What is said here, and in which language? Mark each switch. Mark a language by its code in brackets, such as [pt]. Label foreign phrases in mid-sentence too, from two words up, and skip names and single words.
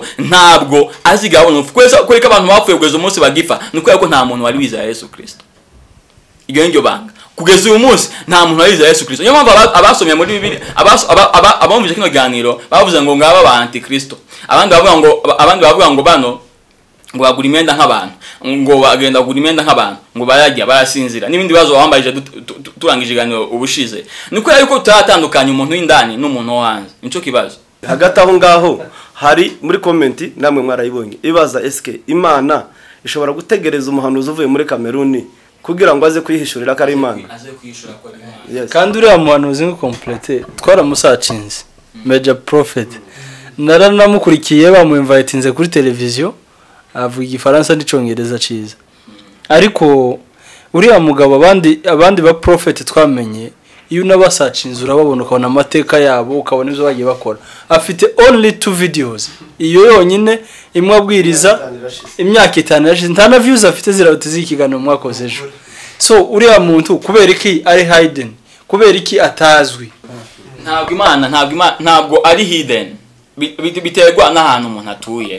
[rw] ntabwo azigera abona urupfu kubera ko abantu bapfuye kugeza umunsi bagifa ni kubera ko nta muntu wari wizera Yesu Kristo iryo niryo banga kugeza uyu munsi nta muntu wari wizera Yesu Kristo niyo mpamvu abasomye muri Bibiliya abumvise kino kiganiro bavuze ngo ngaba ba antikristo abandi bavuga ngo bano ngo bagura imyenda nk'abantu ngo bagenda kugura imyenda nk'abantu ngo barajya barasinzira n'ibindi bibazo wambaje turangije iganiro ubushize ni kubera yuko tutatandukanya umuntu w'indani n'umuntu wo hanze nico kibazo hagati aho ngaho hari muri comment namwe mwarayibonye ibaza eske Imana ishobora gutegereza umuhanuzi uvuye muri Kameruni kugira ngo aze kwihishurira ko ari Imana kandi uriya muhanuzi ngo complete twaramusacinze [en] major prophet [rw] naranamukurikiye bamuinvitinze kuri televiziyo avuga igifaransa n'icongereza ciza ariko uriya mugabo abandi ba prophet twamenye iyo nabasacinze urababona ukabona amateka yabo ukabona ibyo bagiye bakora afite [en] only 2 videos [rw] iyo yonyine imwe abwiriza imyaka 5 yashize nta na views afite ziraruta z'ikiganiro mwakozeje so uriya muntu kubera iki ari hidden kubera iki atazwi ntabwo ari hidden biterwa n'ahantu umuntu atuye